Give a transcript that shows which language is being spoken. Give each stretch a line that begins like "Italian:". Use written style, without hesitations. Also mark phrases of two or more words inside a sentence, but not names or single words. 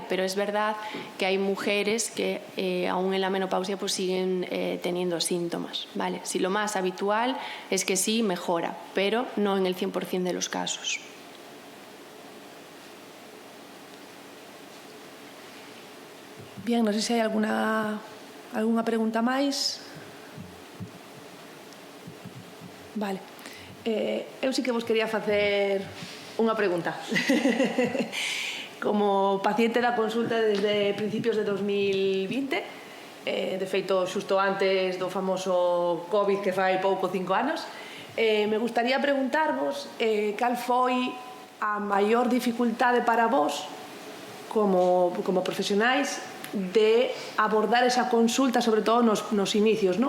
Spanish: Pero es verdad que hay mujeres que aún en la menopausia pues siguen teniendo síntomas, ¿vale? Sí, lo más habitual es que sí mejora, pero no en el 100% de los casos. Bien,
Galician: non sei se hai alguna pregunta máis. Vale. Eu sí que vos quería facer unha pregunta. Como paciente da consulta desde principios de 2020, de feito xusto antes do famoso COVID que fai pouco 5 anos,
Spanish: me gustaría
Galician: preguntarvos cal foi a maior dificultade para vos como profesionais de abordar esa consulta, sobre todo nos inicios, non?